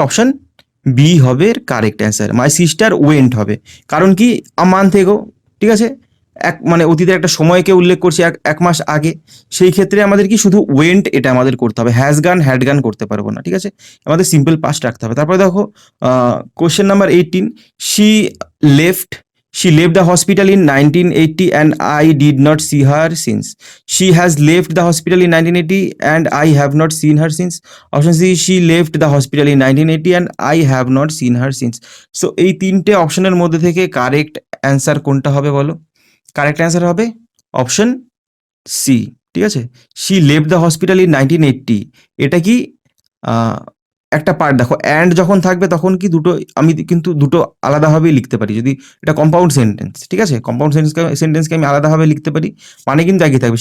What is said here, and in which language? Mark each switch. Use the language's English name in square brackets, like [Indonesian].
[Bangla] Option B হবে correct answer. [English] my sister went [Bangla] হবে, কারণ কি, [English] a month ago, [Bangla] ঠিক আছে, এক মানে অতীতের একটা সময়কে উল্লেখ করছি, এক মাস আগে। সেই ক্ষেত্রে আমাদের কি শুধু ওয়েন্ট এটা আমাদের করতে হবে, হ্যাজ গান হ্যাড গান করতে পারবো না। ঠিক আছে, আমাদের সিম্পল পাস্ট রাখতে হবে। তারপরে দেখো [English] Question number 18, she left she left the hospital in 1980 and I did not see her since. She has left the hospital in 1980 and I have not seen her since. Option C, she left the hospital in 1980 and I have not seen her since. [Bangla] So এই তিনটে অপশনের মধ্যে থেকে correct answer কোনটা হবে বলো? Correct answer হবে option C. ঠিক আছে, [English] she left the hospital in 1980, [Bangla] এটা কি একটা পার্ট। দেখো অ্যান্ড যখন থাকবে তখন কি দুটো, আমি কিন্তু দুটো আলাদাভাবেই লিখতে পারি, যদি এটা কম্পাউন্ড সেন্টেন্স, ঠিক আছে, কম্পাউন্ড সেন্টেন্সকে আমি আলাদাভাবে লিখতে পারি, মানে কিন্তু একই থাকবে।